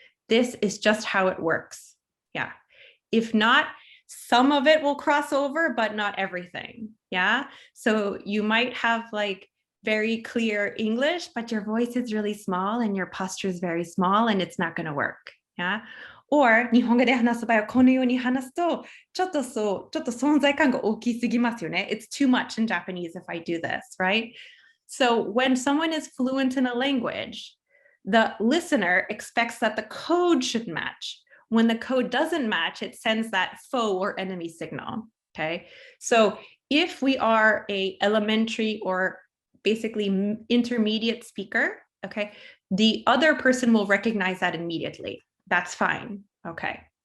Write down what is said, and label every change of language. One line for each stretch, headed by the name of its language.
English: This is just how it works. Yeah. If not, some of it will cross over, but not everything. Yeah. So you might have like very clear English, but your voice is really small and your posture is very small and it's not going to work. Yeah.
Japanese: Or 日本語で話す場合はこのように話すとちょっと存在感が大きすぎますよね.
English: It's too much in Japanese if I do this, right? So when someone is fluent in a language, the listener expects that the code should match. When the code doesn't match, it sends that foe or enemy signal. Okay. So if we are a elementary or basically intermediate speaker, okay, the other person will recognize that immediately. That's fine. Okay.